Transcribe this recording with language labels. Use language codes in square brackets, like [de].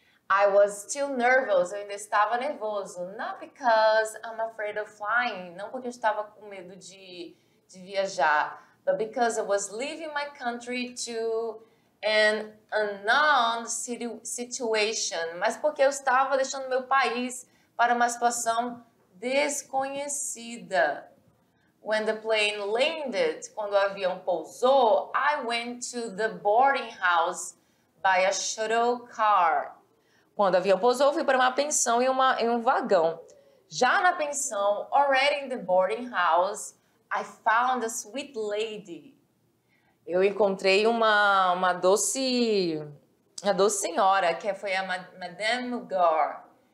[en] I was still nervous, [pt] eu ainda estava nervoso. [en] Not because I'm afraid of flying, [pt] não porque eu estava com medo de viajar, [en] but because I was leaving my country to an unknown situation. [pt] Mas porque eu estava deixando meu país para uma situação desconhecida. [en] When the plane landed, [pt] quando o avião pousou, [en] I went to the boarding house by a shuttle car. [pt] Quando o avião pousou, fui para uma pensão em um vagão. Já na pensão, [en] already in the boarding house, I found a sweet lady. [pt] Eu encontrei uma doce senhora, que foi a Madame Mugar.